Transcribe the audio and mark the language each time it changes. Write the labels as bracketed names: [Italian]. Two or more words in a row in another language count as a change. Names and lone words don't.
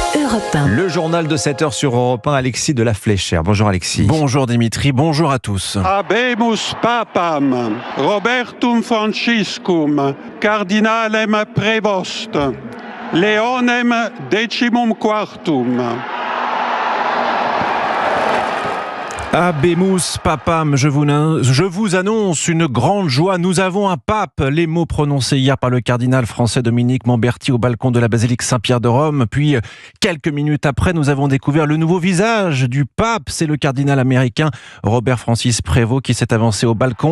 [French] Europe 1. Le journal de 7h sur Europe 1, Alexis de la Fléchère. Bonjour Alexis. Bonjour Dimitri, bonjour à tous. [Latin] Habemus papam, Robertum Franciscum, cardinalem prevost, Leonem decimum quartum. Habemus papam, [French] je vous annonce une grande joie. Nous avons un pape. Les mots prononcés hier par le cardinal français Dominique Mamberti au balcon de la basilique Saint-Pierre de Rome. Puis, quelques minutes après, nous avons découvert le nouveau visage du pape. C'est le cardinal américain Robert Francis Prévost qui s'est avancé au balcon.